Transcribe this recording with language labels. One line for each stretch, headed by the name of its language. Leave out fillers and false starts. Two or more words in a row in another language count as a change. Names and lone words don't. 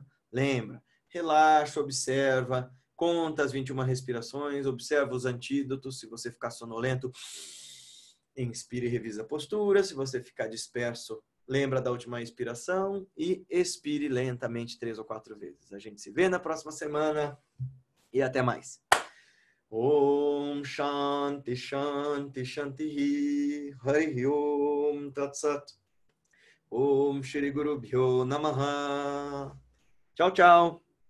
Portuguese: Lembra, relaxa, observa, conta as 21 respirações, observa os antídotos. Se você ficar sonolento, inspire e revisa a postura. Se você ficar disperso, lembra da última inspiração e expire lentamente 3 ou 4 vezes. A gente se vê na próxima semana e até mais.
Sanskrit: Om Shanti Shanti Shanti Hari Om Tat Sat Om Shri Guru Bhyo Namaha.
Portuguese: Tchau, tchau.